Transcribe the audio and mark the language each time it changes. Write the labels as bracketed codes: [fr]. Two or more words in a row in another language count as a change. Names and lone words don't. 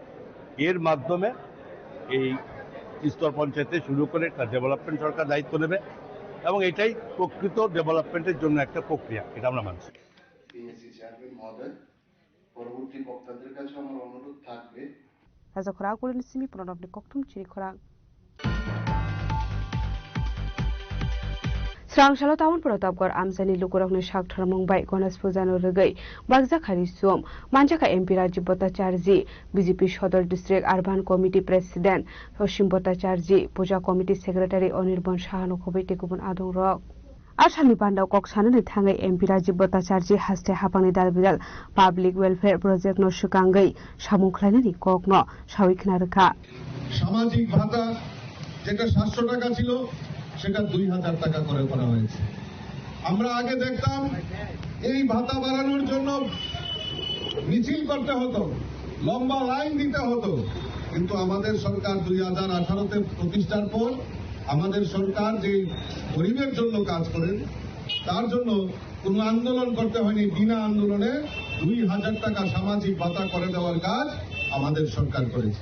[bn] এর মাধ্যমে এই স্তর পঞ্চায়েতে শুরু করে একটা ডেভেলপমেন্ট সরকার দায়িত্ব নেবে এবং এটাই প্রকৃত ডেভেলপমেন্টের জন্য একটা প্রক্রিয়া, এটা আমরা মানছি। পিএসসি চেয়ারম্যান মহোদয়, পরবর্তী বক্তাদের কাছে আমার অনুরোধ থাকবে [trp] রাজা খরা করেন সিমি প্রণব কক্টুম চিনি খরা স্রাংশাল টাউন প্রতাপগড় আমজানি लुकुरकनि सागथार मुंबाई गणेश पूजानो रगै बागजाखारि सुम मानजाखा एमपी राजीव भट्टाचार्य बीजेपी सदर डिस्ट्रिक्ट अर्बान कमिटी प्रेसिडेंट असीम भट्टाचार्य पूजा कमिटी सेक्रेटारि अनिर्बन साहानो खबैते गुबुन आदं रक आसामनि बान्दाव ककसाननि थाङै एमपी राजीव भट्टाचार्य हास्ते हापांनि दालबिदाल पाब्लिक वेलफेयर प्रोजेक्ट नो सुकांगै सामुखलायनानि ककनो साविखना रखा [bn] সামাজিক ভাতা যেটা 700 টাকা ছিল সেটা 2000 টাকা করে করা হয়েছে। আমরা আগে দেখতাম এই ভাতা বাড়ানোর জন্য মিছিল করতে হতো, লম্বা লাইন দিতে হতো, কিন্তু আমাদের সরকার 2018-তে প্রতিষ্ঠার পর আমাদের সরকার যে গরিবের জন্য কাজ করেন তার জন্য কোনো আন্দোলন করতে হয়নি, বিনা আন্দোলনে 2000 টাকা সামাজিক ভাতা করে দেওয়ার কাজ আমাদের সরকার করেছে।